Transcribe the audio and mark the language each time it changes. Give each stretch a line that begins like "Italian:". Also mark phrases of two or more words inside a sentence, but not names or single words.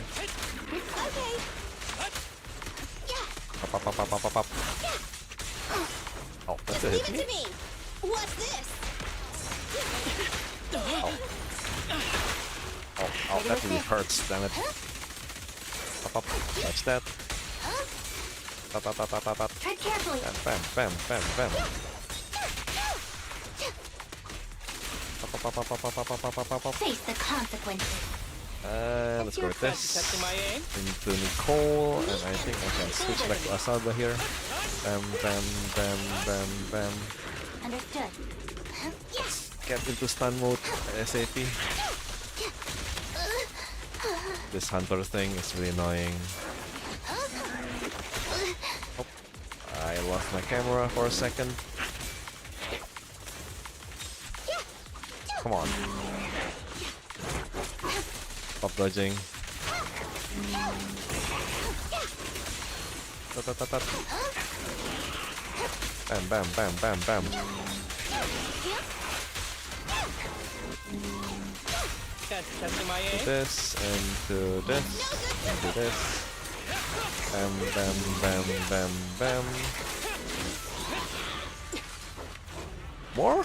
English: Pop, pop, pop, pop, pop, pop. Oh, that's a hit me. What's this? Oh. Oh, that really hurts, damn it. Pop, pop, touch that. Pop, pop, pop, pop, pop, pop. Tread carefully. Bam, bam, bam, bam, bam. Pop, pop, pop, pop, pop, pop, pop, pop, pop, pop. Face the consequences. Let's go with this. Into Nicole, and I think I can switch back to Asaba here. Bam, bam, bam, bam, bam. Understood. Get into stun mode ASAP. This hunter thing is really annoying. Oh, I lost my camera for a second. Come on. Pop dodging. Bam, bam, bam, bam, bam. Testing my aim. To this, and to this, and to this. Bam, bam, bam, bam, bam. More?